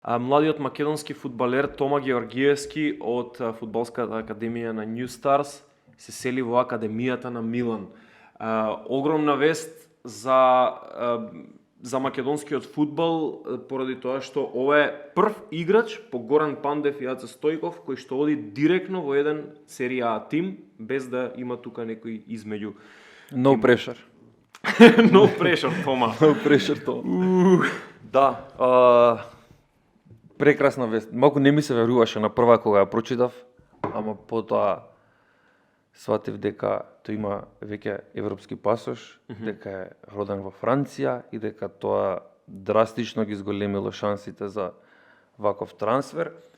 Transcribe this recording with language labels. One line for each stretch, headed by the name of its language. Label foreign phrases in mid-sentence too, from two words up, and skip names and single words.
Macedonian: Младиот македонски фудбалер Тома Георгиевски од фудбалската академија на New Stars се сели во академијата на Милан. Огромна вест за македонскиот фудбал поради тоа што ова е прв играч по Горан Пандев и Аце Стојков кој што оди директно во еден серија А тим без да има тука некој измеѓу.
English: No pressure. No pressure, Тома. No pressure,
Macedonian: то. Да, прекрасна вест. Малку не ми се веруваше на прва кога ја прочитав, ама потоа сватив дека тој има веќе европски пасош, дека е роден во Франција и дека тоа драстично ги зголемило шансите за ваков трансфер.